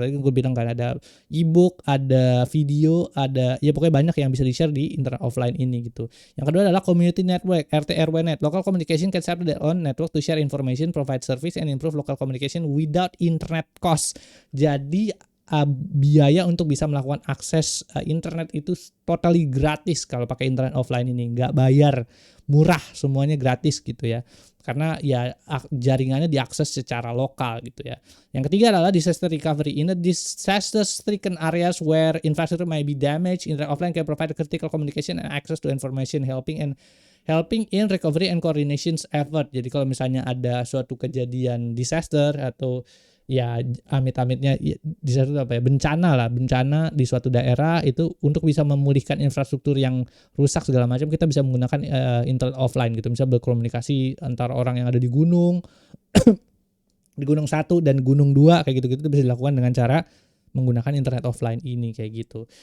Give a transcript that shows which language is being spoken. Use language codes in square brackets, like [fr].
[id] Tadi gue bilang kan ada e-book, ada video, ada ya pokoknya banyak yang bisa di-share di internet offline ini gitu. Yang kedua adalah community network, RT/RW net. [en] Local communication can set up their own network to share information, provide service, and improve local communication without internet cost. [id] Jadi biaya untuk bisa melakukan akses internet itu totally gratis kalau pakai internet offline ini, nggak bayar, murah, semuanya gratis gitu ya, karena ya jaringannya diakses secara lokal gitu ya. Yang ketiga adalah disaster recovery. [en] In the disaster-stricken areas where infrastructure may be damaged, internet offline can provide critical communication and access to information, helping in recovery and coordination effort. [id] Jadi kalau misalnya ada suatu kejadian disaster atau ya amit-amitnya disaster bencana di suatu daerah, itu untuk bisa memulihkan infrastruktur yang rusak segala macam, kita bisa menggunakan internet offline gitu. Bisa berkomunikasi antara orang yang ada di gunung di gunung 1 dan gunung 2 kayak gitu-gitu, bisa dilakukan dengan cara menggunakan internet offline ini kayak gitu.